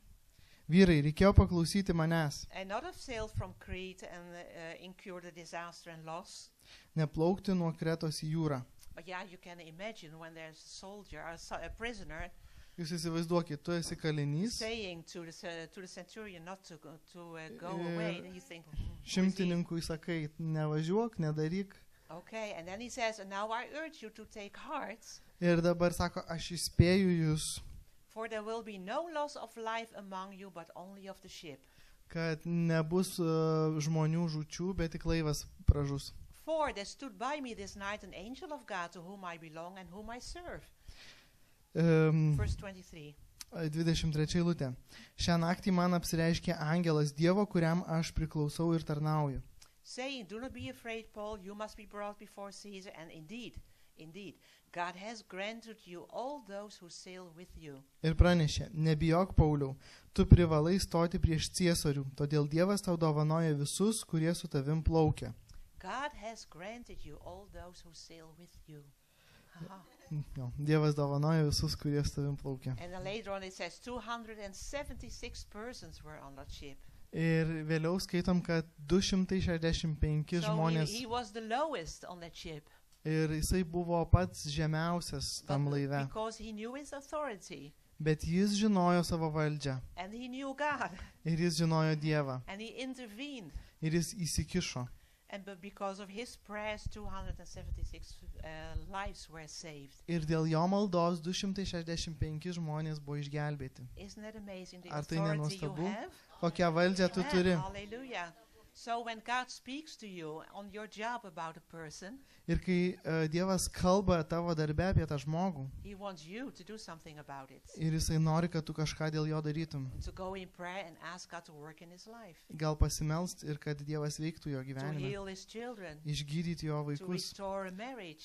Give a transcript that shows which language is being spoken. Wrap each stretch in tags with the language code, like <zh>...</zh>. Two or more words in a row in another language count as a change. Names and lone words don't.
<lt>vyrai, reikėjo paklausyti manęs,</lt> <en>and not have sailed from Crete and incurred the disaster and loss.</en> <lt>neplaukti nuo Kretos į jūrą.</lt> <en>But yeah, you can imagine when there's a soldier, a prisoner,</en> <lt>Jūs įsivaizduokit, tu esi kalinys,</lt> <en>saying to the centurion not to go Yeah. away. And you think, who is he?</en> <lt>šimtininkui sakai, nevažiuok, nedaryk.</lt> <en>Okay, and then he says, and now I urge you to take heart,</en> <lt>Ir dabar sako, aš įspėju jūs,</lt> <en>for there will be no loss of life among you, but only of the ship.</en> <lt>kad nebus žmonių žūčių, bet tik laivas pražus.</lt> <en>For there stood by me this night an angel of God to whom I belong and whom I serve. Verse 23.</en> <lt>23 eilutė. Šią naktį man apsireiškė angelas Dievo, kuriam aš priklausau ir tarnauju.</lt> <en>Saying, do not be afraid, Paul, you must be brought before Caesar. And indeed, God has granted you all those who sail with you.</en> <lt>Ir pranešė, nebijok, Pauliau, tu privalai stoti prieš Ciesorių, todėl Dievas tau dovanoja visus, kurie su tavim plaukia.</lt> <en>God has granted you all those who sail with you. Aha.</en> <lt>Jo, Dievas dovanoja visus, kurie su tavim plaukia.</lt> <en>And then later on it says 276 persons were on that ship.</en> <lt>Ir vėliau skaitom, kad 265</lt> <en>So</en> <lt>žmonės</lt> <en>he was the lowest on that ship.</en> <lt>ir jisai buvo pats žemiausias tam</lt> <en>But</en> <lt>laive.</lt> <en>because he knew his authority</en> <lt>Bet jis žinojo savo valdžią</lt> <en>and he knew God</en> <lt>ir jis žinojo Dievą</lt> <en>and he intervened.</en> <lt>ir jis įsikišo.</lt> <en>But because of his prayers, 276 lives were saved.</en> <lt>Ir dėl jo maldos 265 žmonės buvo išgelbėti.</lt> <en>Isn't that amazing? The</en> <lt>Ar tai</lt> <en>authority you</en> <lt>nenuostabu?</lt> <en>have?</en> <lt>Kokią valdžią tu</lt> <en>Yeah,</en> <lt>turi?</lt> <en>hallelujah. So when God speaks to you on your job about a person,</en> <lt>Ir kai Dievas kalba tavo darbę apie tą žmogų</lt> <en>he wants you to do something about it.</en> <lt>ir jisai nori, kad tu kažką dėl jo darytum.</lt> <en>To go in prayer and ask God to work in his life.</en> <lt>Gal pasimelst ir kad Dievas veiktų jo</lt> <en>To</en> <lt>gyvenime.</lt> <en>heal his children.</en> <lt>Išgydyti jo</lt> <en>To</en> <lt>vaikus,</lt> <en>restore a marriage.</en>